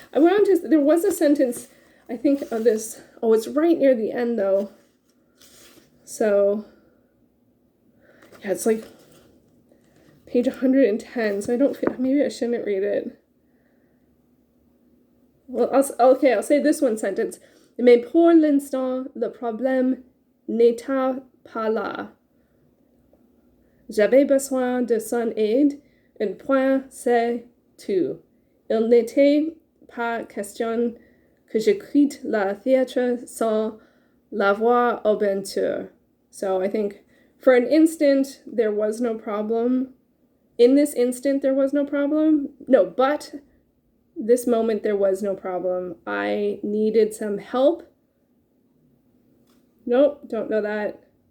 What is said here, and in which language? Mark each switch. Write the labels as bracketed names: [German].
[English] There was a sentence, I think, of this, it's right near the end though. So, yeah, it's like page 110, so maybe I shouldn't read it. Well, I'll say this one sentence. [French] Mais pour l'instant, le problème n'était pas là. J'avais besoin de son aide, un point c'est tout. Il n'était pas question que je quitte la théâtre sans l'avoir au aventure. [English] So I think for an instant, there was no problem. In this instant, there was no problem. No, but this moment, there was no problem. I needed some help. Nope, don't know that.